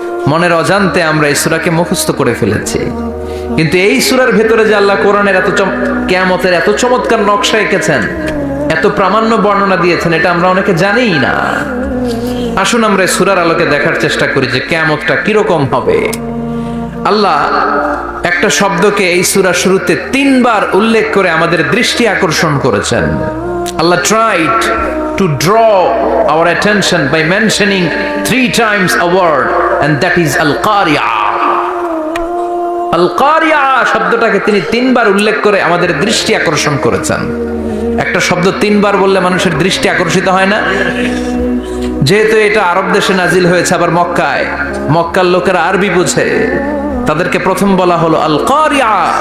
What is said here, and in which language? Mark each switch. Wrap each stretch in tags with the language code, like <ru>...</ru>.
<bn>মনের অজান্তে আমরা এই সূরাকে মুখস্থ করে ফেলেছি। কিন্তু এই সূরার ভেতরে যে আল্লাহ কোরআনের কিয়ামতের এত চমৎকার নকশা এঁকেছেন, এত প্রামাণ্য বর্ণনা দিয়েছেন, এটা আমরা অনেকে জানিই না। আসুন আমরা এই সূরার আলোকে দেখার চেষ্টা করি যে কিয়ামতটা কিরকম হবে। আল্লাহ একটা শব্দকে এই সূরার শুরুতে 3 বার উল্লেখ করে আমাদের দৃষ্টি আকর্ষণ করেছেন।</bn> <en>Allah tried to draw our attention by mentioning 3 times a word, and that is al-qari'ah.</en> <bn>al-qari'ah শব্দটাকে তিনি 3 বার উল্লেখ করে আমাদের দৃষ্টি আকর্ষণ করেছেন। একটা শব্দ 3 বার বললে মানুষের দৃষ্টি আকর্ষিত হয় না? যেহেতু এটা আরব দেশে নাজিল হয়েছে, আবার মক্কায়, মক্কার লোকেরা আরবি বোঝে, তাদেরকে প্রথম বলা হলো আল কারিয়া।</bn>